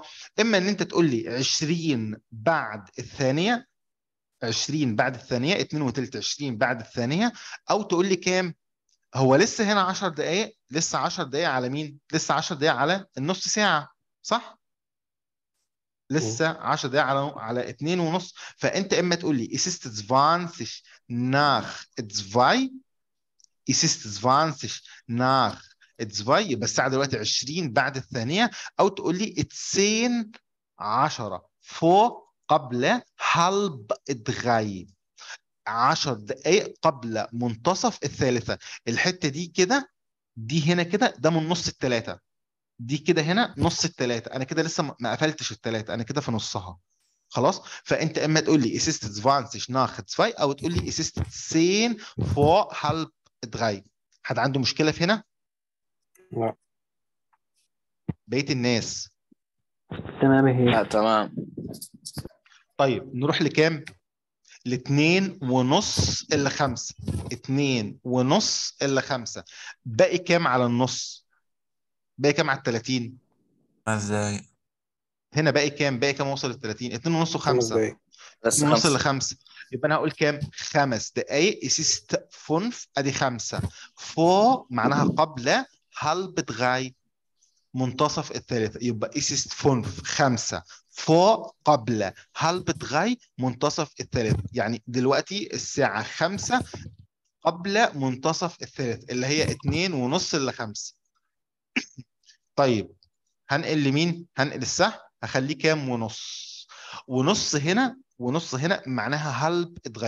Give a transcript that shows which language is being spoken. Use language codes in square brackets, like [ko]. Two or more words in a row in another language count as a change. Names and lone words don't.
[ar] اما ان انت تقول لي 20 بعد الثانيه، 20 بعد الثانيه، 2 وتلت 20 بعد الثانيه، او تقول لي كام؟ هو لسه هنا 10 دقائق، لسه 10 دقائق على مين؟ لسه 10 دقائق على النص ساعه، صح؟ مم. لسه 10 دقائق على 2 ونص. فانت اما تقول لي [de] es ist 20 nach 2، es ist 20 nach 2، [ar] يبقى الساعة دلوقتي 20 بعد الثانية. أو تقول لي 10 فوق قبل halb 3، 10 دقائق قبل منتصف الثالثة. الحتة دي كده، دي هنا كده، ده من نص الثلاثة. دي كده هنا نص الثلاثة، أنا كده لسه ما قفلتش الثلاثة، أنا كده في نصها. خلاص، فأنت إما تقول لي [de] es ist 20 nach 2، [ar] أو تقول لي [de] es ist 10 vor halb 3. [ar] حد عنده مشكلة في هنا؟ لا. بقية الناس؟ تمام لا هي. تمام. طيب نروح لكام؟ لاتنين ونص إلا 5. 2 ونص إلا 5. باقي كام على النص؟ باقي كام على 30؟ 5 دقايق. هنا باقي كام؟ باقي كام وصل ل 30؟ 2 ونص خمس و5. دقايق بس 2 ونص 5. ل5. يبقى انا هقول كام؟ 5 دقائق ist 5 ادي 5. vor معناها قبل [de] halb drei [ar] منتصف الثالثة. يبقى [de] ist 5 vor [ar] قبل [de] halb drei [ar] منتصف الثالثة. يعني دلوقتي الساعة 5 قبل منتصف الثالث اللي هي 2 ونص ل5. طيب هنقل لمين؟ هنقل السهم هخليه كام؟ ونص. ونص هنا ونص هنا معناها هلب اتغير.